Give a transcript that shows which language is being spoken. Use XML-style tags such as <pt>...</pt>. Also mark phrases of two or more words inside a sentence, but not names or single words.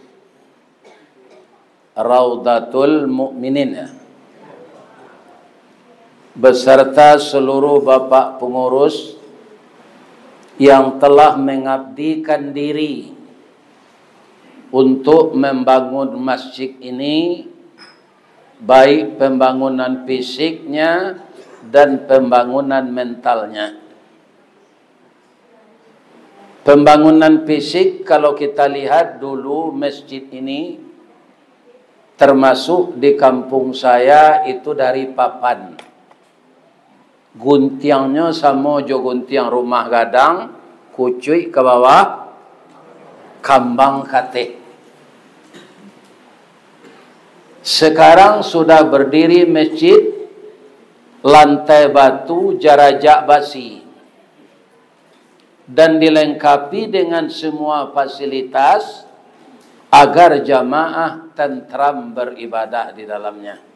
<id>Raudatul Mukminin beserta seluruh Bapak pengurus yang telah mengabdikan diri untuk membangun masjid ini, baik pembangunan fisiknya dan pembangunan mentalnya. Pembangunan fisik, kalau kita lihat dulu masjid ini termasuk di kampung saya itu dari papan.</id> <min>Guntiangnya sama jo guntiang rumah gadang, kucuy ke bawah, kambang kate.</min> <id>Sekarang sudah berdiri masjid, lantai batu,</id> <min>jarajak basi.</min> <id>Dan dilengkapi dengan semua fasilitas agar jamaah tentram beribadah di dalamnya.</id>